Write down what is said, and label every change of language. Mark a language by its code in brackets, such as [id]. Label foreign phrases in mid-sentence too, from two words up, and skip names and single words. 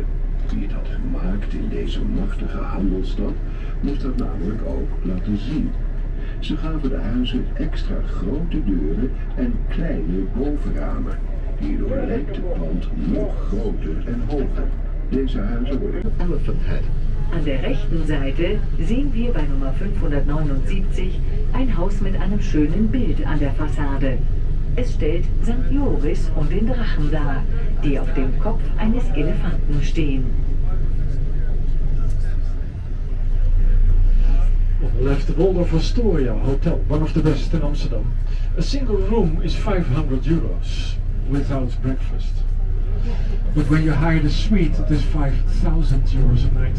[nl] Wie het had gemaakt in deze machtige handelsstad, moest dat namelijk ook laten zien. Ze gaven de huizen extra grote deuren en kleine bovenramen. Hierdoor lijkt het pand nog groter en hoger. Deze huizen worden Elephant Head. [de] An der rechten Seite sehen wir bei Nummer 579 ein Haus mit einem schönen Bild an der Fassade. Es stellt St. Joris und den Drachen dar, die auf dem Kopf eines Elefanten stehen. [en] On the left, the Waldorf Astoria Hotel, one of the best in Amsterdam. A single room is €500 without breakfast. But when you hire the suite, it is €5,000 a night.